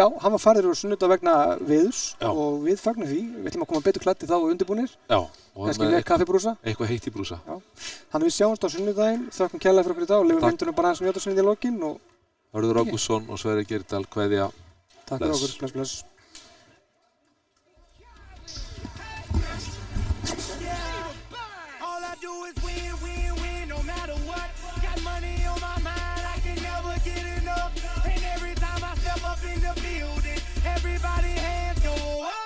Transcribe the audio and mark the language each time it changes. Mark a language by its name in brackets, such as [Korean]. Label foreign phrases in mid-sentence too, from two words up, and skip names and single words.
[Icelandic] Já, hann var færður úr sunnudag vegna veðurs Já. og við fögnum því. Við ætlum að koma betur klæddir þá og undirbúnir, Já. Og kannski með með kaffibrúsa. eitthvað heitt í brúsa. Þannig við sjáumst á sunnudaginn, þökkum kærlega fyrir okkur í dag og lefum Takk. myndunum bara aðeins njóta sinni í lokin og Hörður Ágústsson og Sverrir Geirdal kveðja. takk fyrir Bless. okkur, bless. [English] All I do is win, win, win, no matter what. Got money on my mind, I can never get enough. And every time I step up in the building, everybody hands go up.